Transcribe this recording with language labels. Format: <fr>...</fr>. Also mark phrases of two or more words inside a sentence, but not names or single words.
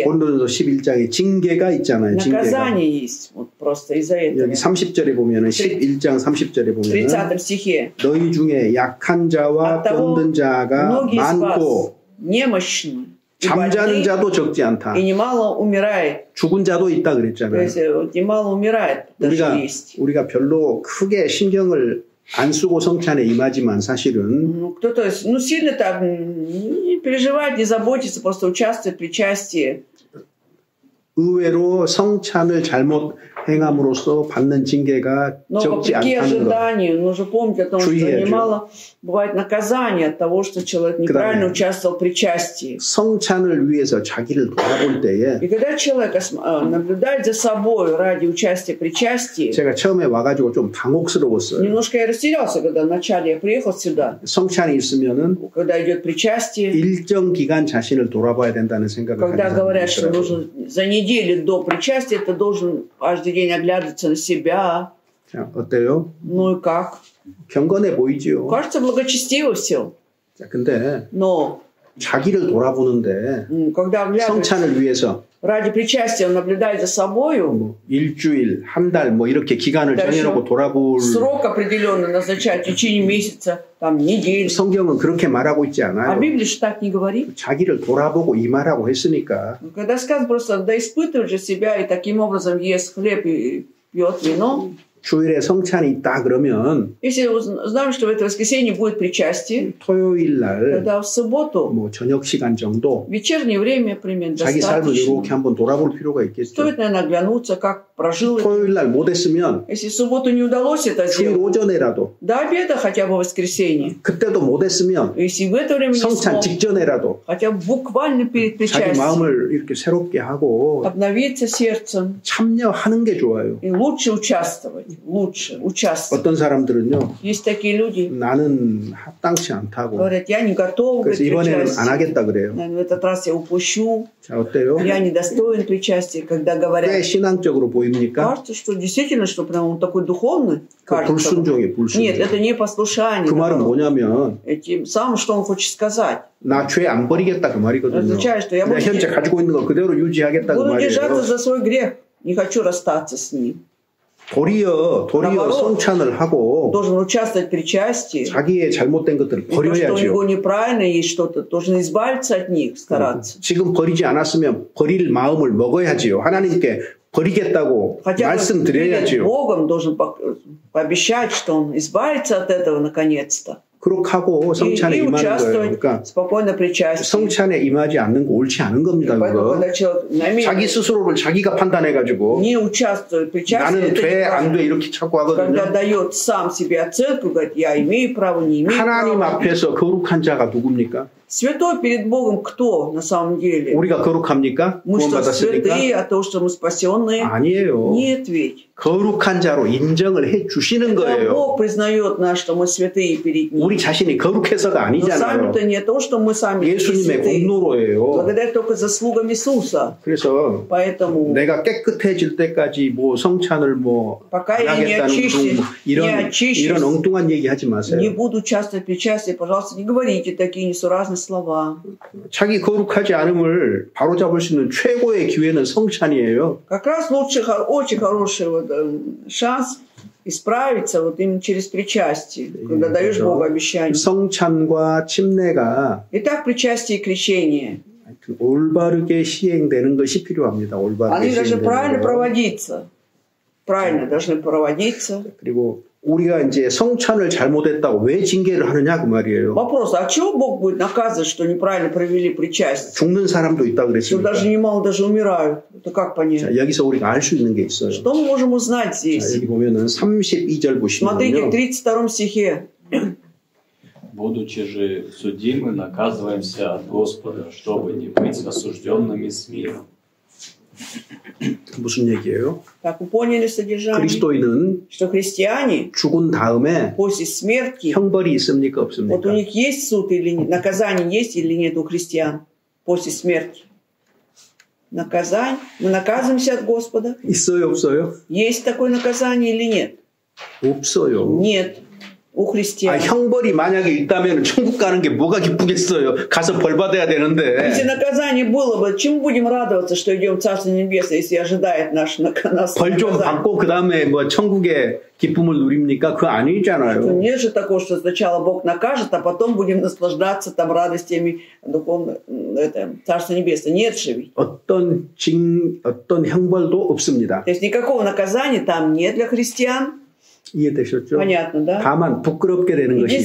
<ko>고린도전서 11장에 징계가 있잖아요.</ko> <ru>наказание есть. Вот просто из-за этого.</ru> <ko>여기 30절에 보면은 11장 30절에 보면은</ko> <ru>30 стихе.</ru> <ko>너희 중에 약한 자와 병든 자가 많고</ko> <ru>немощны.</ru> <ko>잠자는 자도 적지 않다.</ko> <ru>И немало умирает.</ru> <ko>죽은 자도 있다 그랬잖아요.</ko> <ru>немало умирает.</ru> <ko>우리가 별로 크게 신경을 안 쓰고 성찬에 임하지만 사실은</ko> <ru>кто-то сильно так не переживает, не заботится, просто участвует в причастии.</ru> <ko>의외로 성찬을 잘못 행함으로써 받는 징계가 적지 않다는 것.</ko> <ru>нужно помнить о том, что немало бывает наказание от того, что человек неправильно участвовал в причастии.</ru> <ko>성찬을 위해서 자기를 돌아볼 때에</ko> <ru>И когда человек наблюдает за собой ради участия в причастии,</ru> <ko>제가 처음에 와가지고 좀 당혹스러웠어요.</ko> <ru>немножко я растерялся, когда вначале я приехал сюда.</ru> <ko>성찬이 있으면은</ko> <ru>когда идет причастие,</ru> <ko>일정 기간 자신을 돌아봐야 된다는 생각을</ko> <ru>когда говорят, что нужно за неделю до причастия, ты должен каждый день оглядываться на себя.</ru> <ko>자, 어때요?</ko> <ru>Ну и как?</ru> <ko>경건해 보이지요.</ko> <ru>Кажется, благочестиво все.</ru> <ko>자, 근데</ko> <ru>Но</ru> <ko>자기를 돌아보는데</ko> <ru>когда</ru> <ko>성찬을 위해서</ko> <ru>ради причастия он наблюдает за собою.</ru> <ko>일주일, 한 달, 뭐 이렇게 기간을 정해놓고 돌아볼</ko> <ru>срок определенный назначать в течение месяца, там недель.</ru> <ko>성경은 그렇게 말하고 있지 않아요.</ko> <ru>А Библия же так не говорит.</ru> <ko>자기를 돌아보고 임하라고 했으니까.</ko> <ru>Когда сказано просто да испытывай же себя и таким образом ест хлеб и пьет вино.</ru> <ko>주일에 성찬이 있다 그러면</ko> <ru>если знаем, что в это воскресенье будет причастие,</ru> <ko>토요일 날</ko> <ru>тогда в субботу</ru> <ko>뭐 저녁 시간 정도</ko> <ru>вечернее время примерно</ru> <ko>자기 삶을 이렇게 한번 돌아볼 필요가 있겠죠.</ko> <ru>стоит, наверное, оглянуться, как прожил.</ru> <ko>토요일 날 못했으면</ko> <ru>если в субботу не удалось это</ru> <ko>주일</ko> <ru>сделать,</ru> <ko>오전에라도</ko> <ru>до обеда хотя бы в воскресенье.</ru> <ko>그때도 못했으면</ko> <ru>если в это время не</ru> <ko>성찬 직전에라도</ko> <ru>хотя бы буквально перед причастием</ru> <ko>자기 마음을 이렇게 새롭게 하고</ko> <ru>обновиться сердцем.</ru> <ko>참여하는 게 좋아요.</ko> <ru>И лучше участвовать. Лучше участвовать.</ru> <ko>어떤 사람들은요.</ko> <ru>Есть такие люди.</ru> <ko>나는 합당치 않다고.</ko> <ru>Говорят, я не готов к причастию.</ru> <ko>이번에는 안 하겠다 그래요.</ko> <ru>В этот раз я упущу.</ru> <ko>자, 어때요?</ko> <ru>Я недостоин причастия, когда говорят.</ru> <ko>꽤 신앙적으로 보입니까?</ko> <ru>Кажется, что действительно, что прям он такой духовный.</ru> <ko>불순종이 불순종.</ko> <ru>Нет, это не послушание.</ru> <ko>그 말은 뭐냐면.</ko> <ru>Этим самым, что он хочет сказать.</ru> <ko>나 죄 안 버리겠다 그 말이거든요.</ko> <ru>означает, что я</ru> <ko>내가 현재 가지고 있는 거 그대로 유지하겠다 그 말이에요.</ko> <ru>буду держаться за свой грех. Не хочу расстаться с ним.</ru> <ko>도리어 성찬을 하고</ko> <ru>должен участвовать в причастии.</ru> <ko>자기의 잘못된 것들을 버려야죠.</ko> <ru>что у него неправильно есть что-то, должен избавиться от них, стараться.</ru> <ko>지금 버리지 않았으면 버릴 마음을 먹어야지요. 하나님께 버리겠다고 말씀드려야지요.</ko> <ru>Богом должен пообещать, что он избавится от этого наконец-то.</ru> <ko>그렇게 하고 성찬에 임하는 거예요. 그러니까 성찬에 임하지 않는 거 옳지 않은 겁니다. 그거. 자기 스스로를 자기가 판단해가지고 나는 돼, 안 돼 이렇게 자꾸 하거든요. 하나님 앞에서 거룩한 자가 누굽니까?</ko> <ru>Святой перед Богом кто на самом деле?</ru> <ko>우리가 거룩합니까?</ko> <ru>Мы что, святые от того, что мы спасенные?</ru> <ko>아니에요.</ko> <ru>Нет ведь.</ru> <ko>거룩한 자로 인정을 해 주시는 거예요.</ko> <ru>Бог признает нас, что мы святые перед Ним.</ru> <ko>우리 자신이 거룩해서가 아니잖아요.</ko> <ru>сами-то не то, что мы сами</ru> <ko>예수님의 공로로예요.</ko> <ru>благодаря только заслугам Иисуса.</ru> <ko>그래서</ko> <ru>поэтому</ru> <ko>내가 깨끗해질 때까지 뭐 성찬을 뭐 안 하겠다는 등 이런 엉뚱한 얘기 하지 마세요.</ko> <ru>Не буду часто причастие, пожалуйста, не говорите такие несуразные слова.</ru> <ko>자기 거룩하지 않음을 바로잡을 수 있는 최고의 기회는 성찬이에요.</ko> <ru>Как раз лучший, очень хороший вот шанс исправиться вот именно через причастие, когда даешь Богу обещание.</ru> <ko>성찬과 침례가</ko> <ru>Итак, причастие и крещение.</ru> <ko>올바르게 시행되는 것이 필요합니다. 올바르게</ko> <ru>Они должны правильно проводиться. правильно должны проводиться.</ru> <ko>그리고 우리가 이제 성찬을 잘못했다고 왜 징계를 하느냐 그 말이에요.</ko> <ru>Вопрос, а чего Бог будет наказывать, что неправильно провели причастие?</ru> <ko>죽는 사람도 있다 그랬습니다.</ko> <ru>Даже немало даже умирают. Это как понять?</ru> <ko>자, 여기서 우리가 알 수 있는 게 있어요.</ko> <ru>Что мы можем узнать здесь?</ru> <ko>자, 여기 보면은 32절 보시면요.</ko> <ru>Смотрите, в 32 стихе. Будучи же судимы, наказываемся от Господа, чтобы не быть осужденными с миром.</ru> <ko>무슨 얘기예요?</ko> <ru>Так, вы поняли содержание?</ru> <ko>그리스도인은</ko> <ru>что христиане</ru> <ko>죽은 다음에</ko> <ru>после смерти</ru> <ko>형벌이 있습니까 없습니까?</ko> <ru>вот у них есть суд или нет, наказание есть или нет у христиан после смерти? Наказание? Мы наказываемся от Господа?</ru> <ko>있어요, 없어요?</ko> <ru>Есть такое наказание или нет?</ru> <ko>없어요.</ko> <ru>Нет. у христиан.</ru> <ko>형벌이 만약에 있다면 천국 가는 게 뭐가 기쁘겠어요. 가서 벌 받아야 되는데.</ko> <ru>Если наказание было бы, чему будем радоваться, что идем в Царство Небесное, если ожидает нас</ru> <ko>벌 좀 받고 그 다음에 뭐 천국의 기쁨을 누립니까? 그거 아니잖아요.</ko> <ru>Нет же такого, что сначала Бог накажет, а потом будем наслаждаться там радостями духовного Царства Небесного. Нет же ведь.</ru> <ko>어떤 형벌도 없습니다.</ko> <ru>То есть никакого наказания там нет для христиан.</ru> <ko>이해되셨죠?</ko> <ru>Понятно, да?</ru> <ko>다만 부끄럽게 되는 것이</ko>